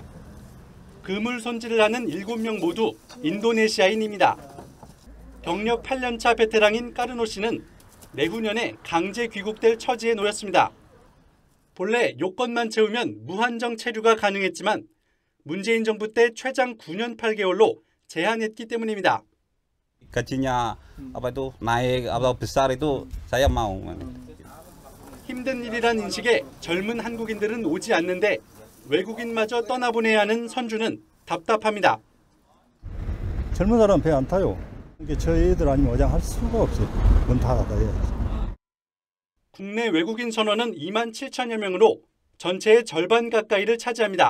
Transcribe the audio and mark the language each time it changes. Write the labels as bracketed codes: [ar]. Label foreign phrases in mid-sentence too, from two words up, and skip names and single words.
[ko] 그물 손질을 하는 7명 모두 인도네시아인입니다. 경력 8년차 베테랑인 까르노 씨는 내후년에 강제 귀국될 처지에 놓였습니다. 본래 요건만 채우면 무한정 체류가 가능했지만 문재인 정부 때 최장 9년 8개월로 제한했기 때문입니다. [id] gajinya naik besar itu saya mau. [ko] 힘든 일이란 인식에 젊은 한국인들은 오지 않는데 외국인마저 떠나보내야 하는 선주는 답답합니다. 젊은 사람은 배 안 타요. 저희들 아니면 어장 할 수가 없어요. 문 닫아야. 국내 외국인 선원은 2만 7천여 명으로 전체의 절반 가까이를 차지합니다.